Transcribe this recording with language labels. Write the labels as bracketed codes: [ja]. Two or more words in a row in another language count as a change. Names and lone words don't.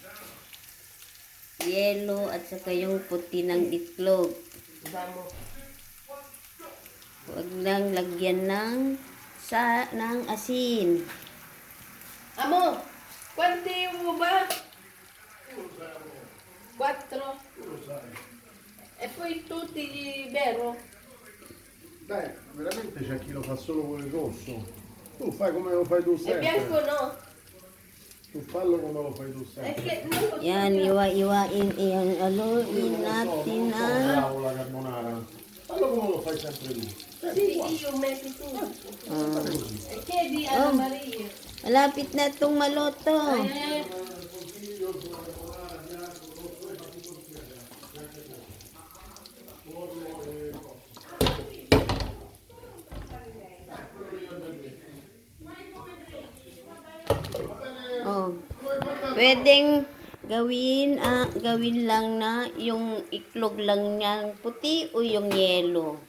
[tl] Yelo at saka yung puti ng itlog. Damo. Huwag lang lagyan ng asin. [it] Amo, quanti [tl] mo ba? [it] 4. E poi tutti vero? Dai, veramente c'è chi lo fa solo con il rosso. Tu fai come lo fai tu E sempre. bianco no? Tu fallo come lo fai tu È sempre. che non lo so. [tl] Yan, haluin natin ang [it] Bravo la carbonara. Fallo come lo fai sempre tu. Sì, io metto tutto. E chiedi alla Maria. [tl] malapit na itong maluto. Oh, pwedeng gawin lang na yung itlog lang niyang puti o yung yelo.